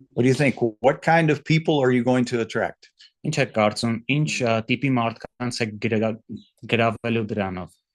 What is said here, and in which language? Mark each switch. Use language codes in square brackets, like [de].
[en] What do you think? What kind of people are you going to attract? [hy] Ինչ է կարծում, ինչ տիպի մարդկանց է գրավելու դրանով։